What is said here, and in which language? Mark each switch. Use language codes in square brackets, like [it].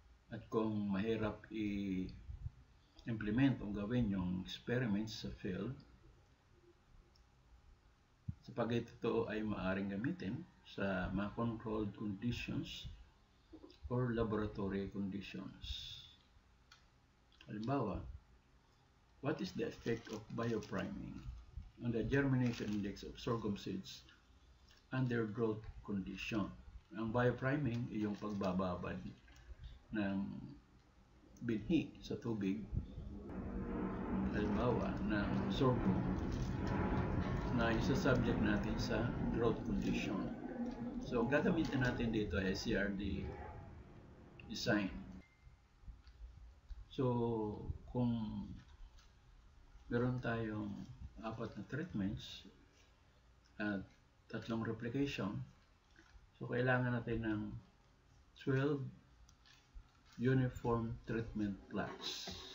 [tl] At kung mahirap i-implement o gawin yung experiments sa field, sapagkat ito ay maaaring gamitin sa mga controlled conditions [en] or laboratory conditions. Halimbawa, what is the effect of biopriming on the germination index of sorghum seeds under growth condition? [tl] Ang biopriming ay yung pagbababad ng binhi sa tubig, halimbawa ng sorghum, na isa-subject natin sa growth condition. So, ang gagamitin natin dito ay CRD design. So, kung meron tayong 4 na treatments at 3 replication, so kailangan natin ng 12 uniform treatment plots.